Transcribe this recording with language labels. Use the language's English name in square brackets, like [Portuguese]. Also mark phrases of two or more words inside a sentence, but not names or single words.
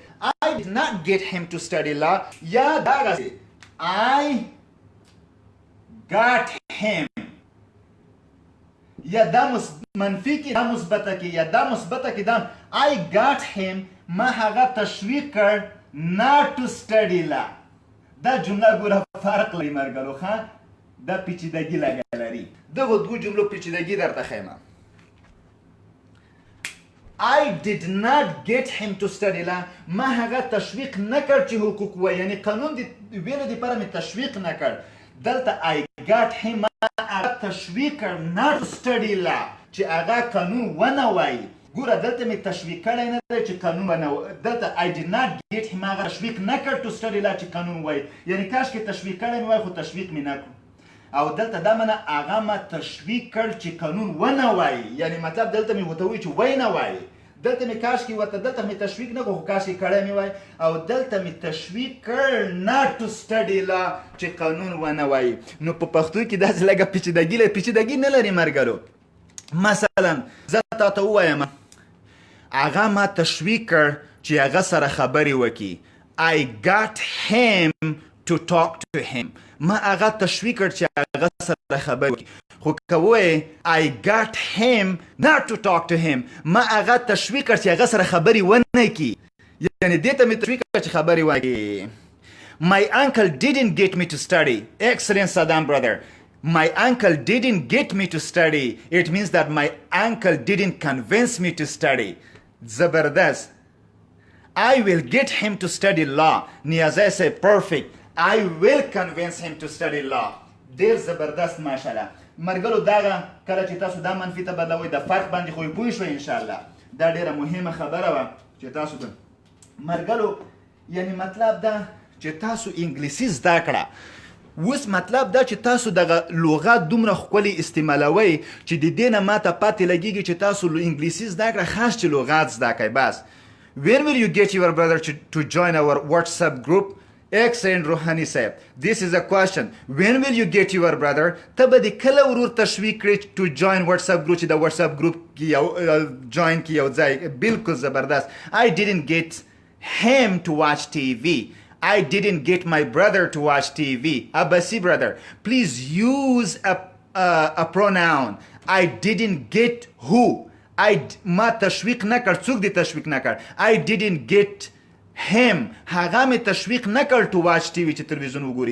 [English] I did not get him to study law [Pashto] یا دغسې [English] I got him [Pashto] یا دا منفي کې دا مثبته کې یا دا مثبته کې دا [English] I got him [Pashto] ما هغه تشویق کړ [English] not to study law. [Pashto] دا جمله ګوره فرق لري مرګرو. ښه دا پیچیدګي لري. دغو دوو جملو پیچیدګي درته ښیم. [English] I did not get him to study law. [Pashto] ما هغه تشویق نه کړ چې حقوق وایي یعنی قانون د ویلو دپاره مې تشویق نه کړ. دلته [English] I got him [Pashto] ما هغه تشویق کړ [English] not to study law [Pashto] چې هغه قانون ونه وایي. ګوره دلته مې تشویق کړی نه دی چې قانون ونه دلته [English] I did not get him [Pashto] هغه تشویق نه کړ [English] to study law [Pashto] چې قانون وایي. یعنی کاشکې تشویق کړی مې وای خو تشویق مې نه کړو. او دلته دا معنی هغه ما تشویق کړ چې قانون ونه وایي. یعنی مطلب دلته مې ورته وایي چې وایي نه وایي. دلته مې کاشکې ورته دلته مې تشویق نه کړو خو کاشکې کړی مې وای. او دلته مې تشویق کړ not to study law چې قانون ونه وایي. نو په پښتو کې داسې لږه پیچیدګي نه لري مرګرو. مثلا زه تاته ووایم هغه ما تشویق کړ چې هغه سره خبرې وکړي. [English] I got him to talk to him. [Pashto] ما هغه تشویق کړ چې هغه سره خبرې وکړي. خو که ووایې [English] I got him not to talk to him [Pashto] ما هغه تشویق کړ چې هغه سره خبرې ونه کړي. یعنې دې ته مې تشویق کړ چې خبرې وکړي. [English] My uncle didn't get me to study. Excellent Saddam brother. My uncle didn't get me to study. It means that my uncle didn't convince me to study. Zabardast. I will get him to study law. Niazai say perfect. I will convince him to study law. [Pashto] ډېر زبردست ماشاءالله. مرګلو دغه کله چې تاسو دا منفي ته بدلوئ د فرق باندې خو پوه شوئ انشاءالله. دا ډېره مهمه خبره وه چې تاسو ته مرګلو یعنی مطلب دا چې تاسو انګلیسي زده کړه. اوس مطلب دا چې تاسو دغه لغات دومره ښکلي استعمالوئ چې د دې نه ماته پاتې لګېږي چې تاسو انګلیسي زده کړه خاص چې لغات زده کړئ بس. [English] When will you get your brother to join our WhatsApp group? Excellent Rohani Saib. This is a question. When will you get your brother? [Pashto] ته به د کله ورور تشویق کړې [English] to join WhatsApp group [Pashto] چې د WhatsApp group کې یو join کې یو ځای. بالکل زبردست. [English] I didn't get him to watch TV. I didn't get my brother to watch TV. Abasi brother, please use a pronoun. I didn't get who. [Pashto] ما تشویق نه کړ. څوک دې تشویق نه کړ. [English] I didn't get him [Pashto] هغه مې تشویق نه کړ [English] to watch TV [Pashto] چې تلویزیون وګوري.